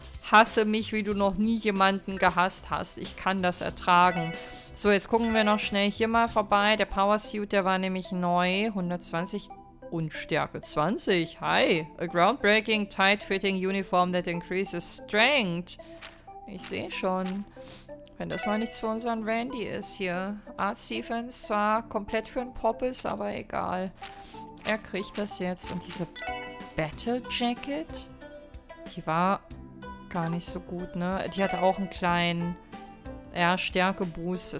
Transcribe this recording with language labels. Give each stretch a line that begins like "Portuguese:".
German: Hasse mich, wie du noch nie jemanden gehasst hast. Ich kann das ertragen. So, jetzt gucken wir noch schnell hier mal vorbei. Der Power Suit, der war nämlich neu. 120 und Stärke 20. Hi.
English: A groundbreaking, tight-fitting uniform that increases strength.
German: Ich sehe schon. Wenn das mal nichts für unseren Randy ist hier. Arts Defense zwar komplett für einen Pop ist, aber egal. Er kriegt das jetzt. Und diese Battle Jacket, die war gar nicht so gut, ne? Die hatte auch einen kleinen, ja, Stärke-Boost.